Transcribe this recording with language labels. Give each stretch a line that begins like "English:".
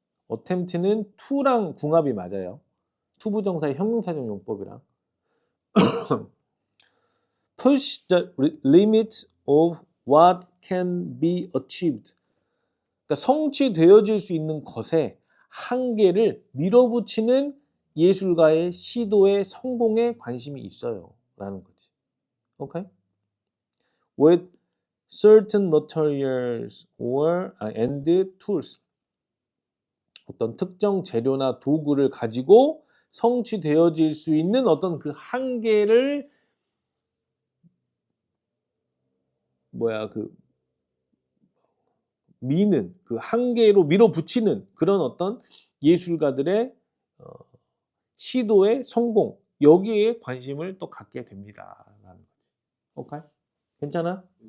Korean: attempt는 to랑 궁합이 맞아요. 투부정사의 형용사적 용법이랑.
English: push the limit of what can be achieved.
Korean: 그러니까 성취되어질 수 있는 것에 한계를 밀어붙이는 예술가의 시도의 성공에 관심이 있어요. 라는 거지. 오케이?
English: With certain materials and tools.
Korean: 어떤 특정 재료나 도구를 가지고 성취되어질 수 있는 어떤 그 한계를 미는 그 한계로 밀어붙이는 그런 어떤 예술가들의 시도의 성공 여기에 관심을 또 갖게 됩니다. 오케이? 괜찮아?